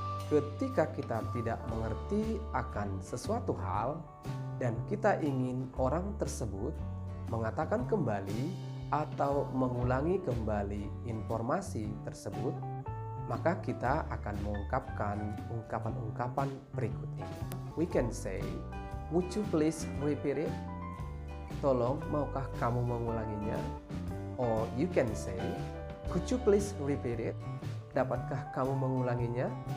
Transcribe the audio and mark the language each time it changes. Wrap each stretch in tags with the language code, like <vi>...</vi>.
<id>Ketika kita tidak mengerti akan sesuatu hal dan kita ingin orang tersebut mengatakan kembali atau mengulangi kembali informasi tersebut, maka kita akan mengungkapkan ungkapan-ungkapan berikut ini.</id> <en>We can say, would you please repeat it?</en> <id>Tolong, maukah kamu mengulanginya?</id> <en>Or you can say, could you please repeat it?</en> <id>Dapatkah kamu mengulanginya?</id>